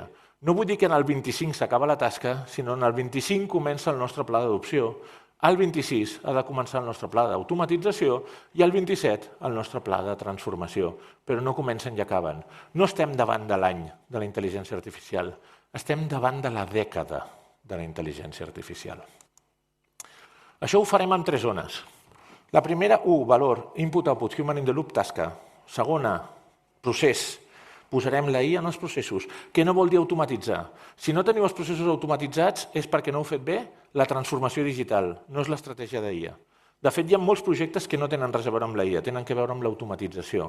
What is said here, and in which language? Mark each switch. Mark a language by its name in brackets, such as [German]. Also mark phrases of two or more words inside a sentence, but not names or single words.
[Catalan] No vull dir que en el 25 s'acaba la tasca, sinó en el 25 comença el nostre pla d'adopció, el 26 ha de començar el nostre pla d'automatització i el 27 el nostre pla de transformació, però no comencen i acaben. No estem davant de l'any de la intel·ligència artificial, estem davant de la dècada de la intel·ligència artificial. Això ho farem en 3 zones. La primera, valor, [English] input, output, human in the loop, [Catalan] tasca. Segona, procés. Posarem la IA en els processos. Què no vol dir automatitzar? Si no teniu els processos automatitzats és perquè no heu fet bé la transformació digital, no és l'estratègia d'IA. De fet, hi ha molts projectes que no tenen res a veure amb la IA, tenen a veure amb l'automatització.